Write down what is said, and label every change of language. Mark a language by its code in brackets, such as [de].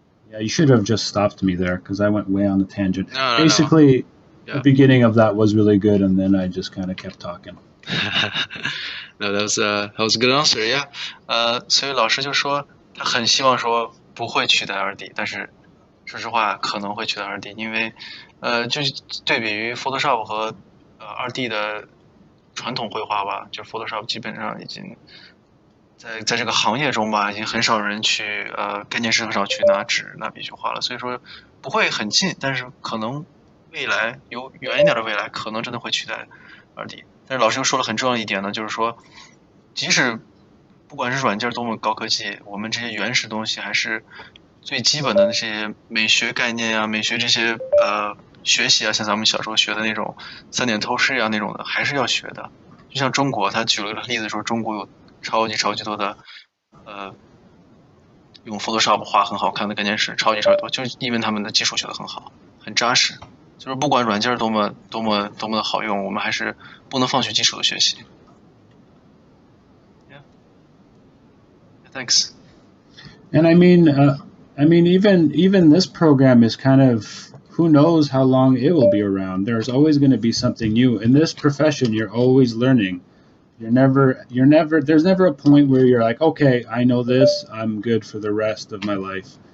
[en] Yeah, you should have just stopped me there because I went way on a tangent. No, Basically, no. Yeah. The beginning of that was really good, and then I just kind of kept talking. No, that was a good answer. Yeah. [zh] 所以老师就说他很希望说不会取代2D，但是说实话可能会取代2D，因为就是对比于 Photoshop 和2D 的传统绘画吧，就 Photoshop 基本上已经在这个行业中吧，已经很少人去概念师很少去拿纸拿笔去画了，所以说不会很近，但是可能未来有远一点的未来，可能真的会取代2D。但是老师又说了很重要的一点呢，就是说，即使不管是软件多么高科技，我们这些原始东西还是最基本的那些美学概念啊，美学这些学习啊，像咱们小时候学的那种3点透视啊那种的，还是要学的。就像中国，他举了个例子说，中国有超级多的用 Photoshop 画很好看的概念师，超级多，就是因为他们的基础学得很好，很扎实。就是不管软件多么的好用，我们还是不能放弃基础的学习。 [en] Yeah. Thanks. And I mean, even this program is kind of, who knows how long it will be around. There's always going to be something new. In this profession, you're always learning. There's never a point where you're like, okay, I know this, I'm good for the rest of my life.